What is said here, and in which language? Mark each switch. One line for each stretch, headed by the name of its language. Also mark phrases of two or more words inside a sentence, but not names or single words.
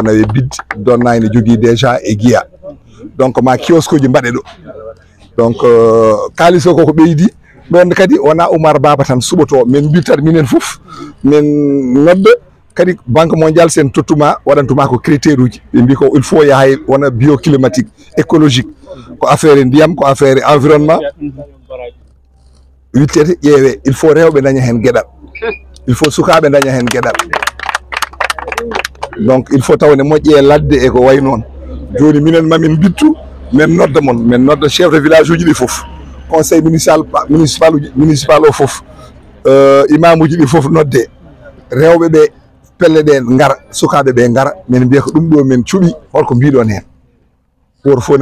Fula: nawe bidde Donnay ne jogui déjà e Guiya donc ma kiosque uji mbaɗe ɗo donc kalis o koko ɓeydi ɗon kadi wona Oumar Baba tan suɓoto min mbirtat minen fof min nodda kadi
French: banque mondiale
Fula: sen tottuma waɗantuma ko critère uji ɓe mbi ko
French: il faut
Fula: yahay wona
French: bioclimatique écologique
Fula: ko affaire ndiyam ko
French: affaire environnement
Fula: wittete ƴeewe
French: il faut
Fula: rewɓe daña hen gueɗal
French: il faut
Fula: sukaɓe daña hen gueɗal donc
French: il faut
Fula: tawne moƴƴe ladde e ko way noon joni minen mamin bittu min nodda mon min nodda
French: chef de village
Fula: uji ɗi fof
French: conseil municipal
Fula: o fof imam uji ɗi fof nodde rewɓe ɓe pelle ɗe ngara sukaɓe ɓe ngara min mbiya ko ɗum ɗo min cuuɓi holko mbiɗon hen woto fof ne